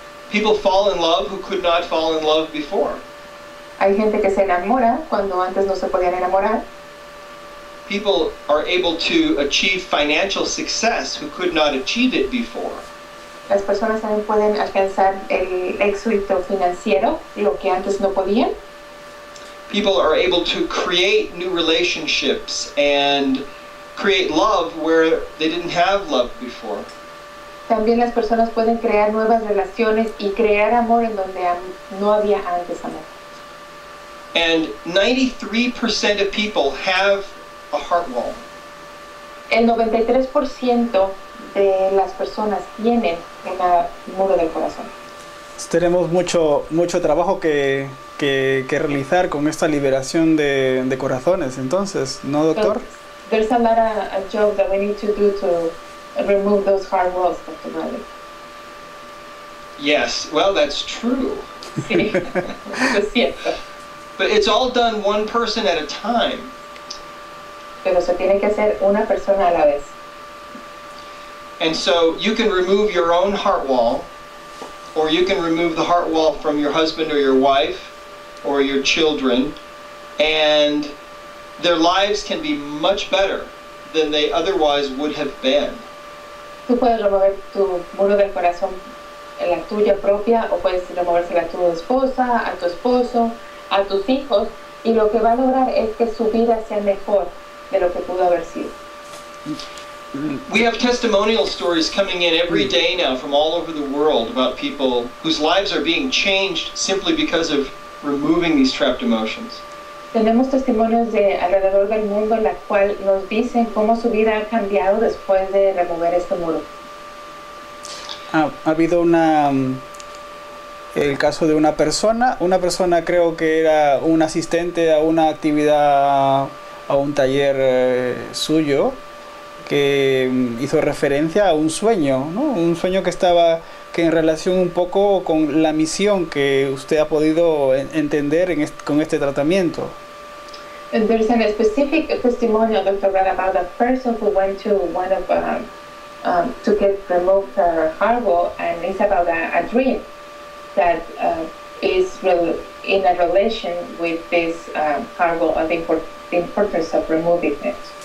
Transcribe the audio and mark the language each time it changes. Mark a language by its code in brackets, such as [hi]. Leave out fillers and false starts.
[en] People fall in love who could not fall in love before. [es] Hay gente que se enamora cuando antes no se podían enamorar. [en] People are able to achieve financial success who could not achieve it before. [es] Las personas también pueden alcanzar el éxito financiero, lo que antes no podían. [en] People are able to create new relationships and create love where they didn't have love before. [es] También las personas pueden crear nuevas relaciones y crear amor en donde no había antes amor. [en] And 93% of people have a heart wall. [es] El 93% de las personas tienen un muro del corazón. Tenemos mucho trabajo que realizar con esta liberación de corazones, entonces, ¿no, doctor? [en] So, there's a lot of job that we need to do to remove those hard walls, Dr. Bradley. Yes, well, that's true. [es] Sí, es cierto. [en] But it's all done one person at a time. [es] Pero se tiene que hacer una persona a la vez. [en] And so you can remove your own heart wall, or you can remove the heart wall from your husband or your wife or your children, and their lives can be much better than they otherwise would have been. [es] Tú puedes remover tu muro del corazón, la tuya propia, o puedes removérsela a tu esposa, a tu esposo, a tus hijos, y lo que va a lograr es que su vida sea mejor de lo que pudo haber sido. [en] We have testimonial stories coming in every day now from all over the world about people whose lives are being changed simply because of removing these trapped emotions. [es] Tenemos testimonios de alrededor del mundo en la cual nos dicen cómo su vida ha cambiado después de remover este muro. Ha habido el caso de una persona creo que era un asistente a una actividad, a un taller suyo, que hizo referencia a un sueño, ¿no? Un sueño que en relación un poco con la misión que usted ha podido entender con este tratamiento. [en] And there's a specific testimonial, Dr. Brad, about a person who went to one of to get removed her heart wall, and it's about a dream that is in a relation with this heart wall, the importance of removing it.